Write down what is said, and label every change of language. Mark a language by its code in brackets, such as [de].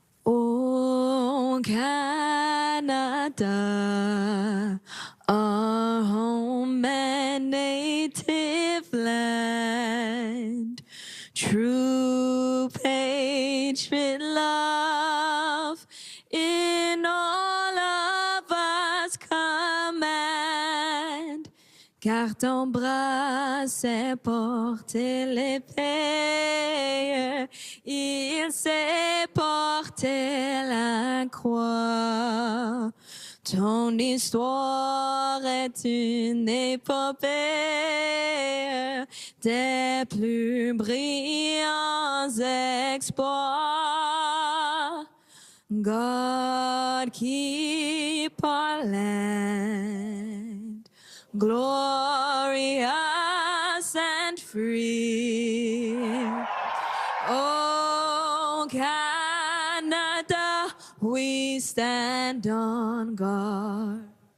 [en] Oh, Canada, our home and native land, true patriot love in all of us command. [fr] Car ton bras sait porter l'épée, il sait porter la croix. Ton histoire est une épopée des plus brillants exploits. [en] God keep our land glorious and free. Oh, Canada, we stand on guard.